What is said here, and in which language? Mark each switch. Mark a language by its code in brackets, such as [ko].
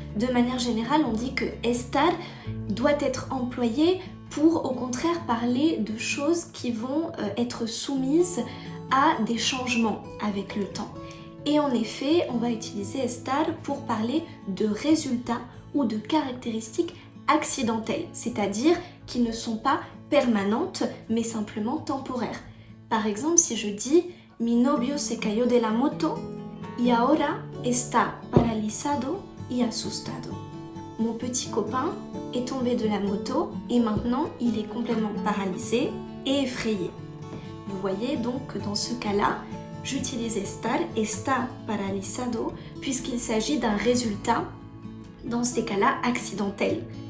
[fr] De manière générale, on dit que estar doit être employé pour au contraire parler de choses qui vont être soumises à des changements avec le temps. Et en effet, on va utiliser estar pour parler de résultats ou de caractéristiques accidentelles, c'est-à-dire qui ne sont pas permanentes mais simplement temporaires. Par exemple, si je dis [es] « Mi novio se cayó de la moto y ahora está paralizado y asustado ». [fr] Mon petit copain est tombé de la moto et maintenant il est complètement paralysé et effrayé. Vous voyez donc que dans ce cas-là, j'utilise estar, está paralizado, puisqu'il s'agit d'un résultat, dans ces cas-là, accidentel.